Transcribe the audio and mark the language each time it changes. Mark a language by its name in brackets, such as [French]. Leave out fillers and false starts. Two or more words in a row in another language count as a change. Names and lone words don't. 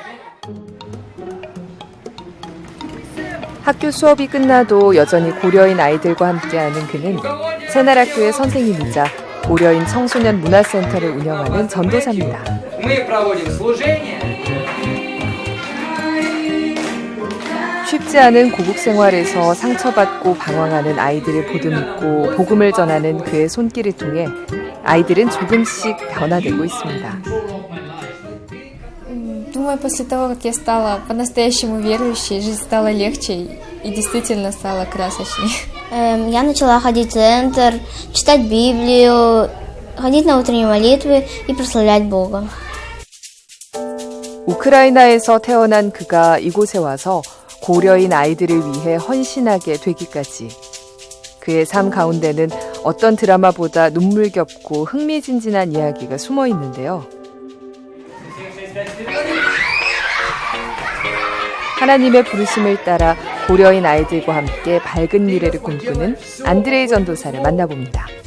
[Korean] 학교 수업이 끝나도 여전히 고려인 아이들과 함께하는 그는 새날학교의 선생님이자 고려인 청소년 문화센터를 운영하는 전도사입니다. 쉽지 않은 고국 생활에서 상처받고 방황하는 아이들을 보듬고 복음을 전하는 그의 손길을 통해 아이들은 조금씩 변화되고 있습니다. [Russian] Думаю, после того, как я стала по-настоящему верующей, жизнь стала легче и действительно стала красочнее. Я начала ходить в центр, читать Библию, ходить на утренние молитвы и прославлять Бога. [Korean] 우크라이나에서 태어난 그가 이곳에 와서 고려인 아이들을 위해 헌신하게 되기까지 그의 삶 가운데는 어떤 드라마보다 눈물겹고 흥미진진한 이야기가 숨어 있는데요. 하나님의 부르심을 따라 고려인 아이들과 함께 밝은 미래를 꿈꾸는 안드레이 전도사를 만나봅니다.